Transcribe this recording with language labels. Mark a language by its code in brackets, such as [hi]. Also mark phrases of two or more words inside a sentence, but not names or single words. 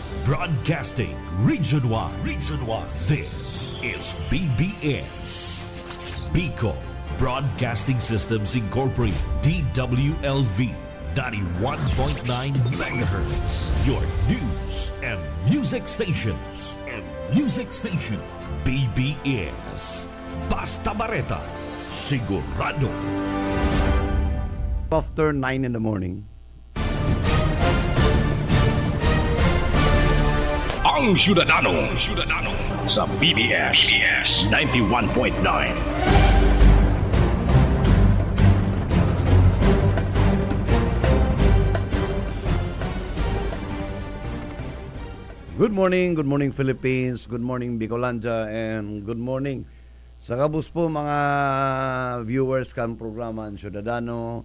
[en] Broadcasting Region 1. This is BBS. Bicol Broadcasting Systems Incorporated. DWLV 91.9 MHz. Your news and music stations. [bik] BBS. Basta Bareta. Sigurado. [en] After 9 in the morning. [bik] Ang Ciudadano sa BBS 91.9. [en] Good morning Philippines, good morning Bicolandia, and good morning [bik] sa kabus po mga viewers kan programa ang [en] Ciudadano.